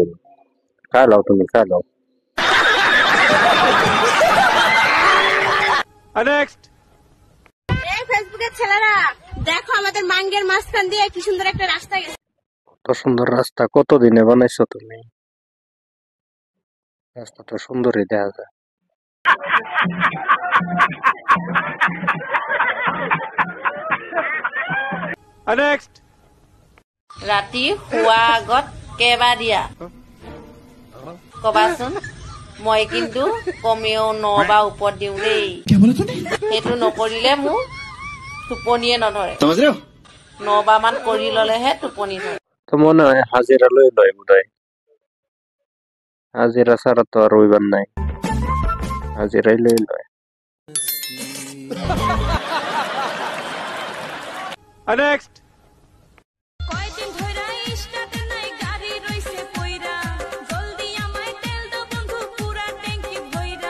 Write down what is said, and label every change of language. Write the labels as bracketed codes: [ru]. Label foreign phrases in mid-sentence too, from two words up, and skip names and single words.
[bn] খাই লাও, তুমি খাই লাও। নেক্সট এই ফেসবুকের ছেলেরা দেখো, আমাদের মাঙ্গের মাঝখান দিয়ে কি সুন্দর একটা রাস্তা গেছে। কত সুন্দর রাস্তা, কতদিনে বানাইছো তুমি? রাস্তা তো সুন্দরই দেখা যায়। নেক্সট [as] ৰাতি শোৱাৰ আগত কেইবাৰ দিয়া কবাচোন, মই কিন্তু কমেও 9 বাৰ ওপৰত দিওঁ দেই। সেইটো নকৰিলে মোৰ টোপনিয়ে নধৰে। 9 বাৰ মান কৰি ললেহে টোপনি ধৰে। [bn] তো মনে হয় হাজিরা লই লয় বোধহয়, হাজিরা ছাড়া তো আর রইবার নাই, হাজিরাই লই লয়। নেক্সট কয়দিন ধইরা স্টার্টে নাই গাড়ি রইছে কইরা, জলদি আমায় তেল দাও বন্ধু পুরা ট্যাঙ্কি ভইরা।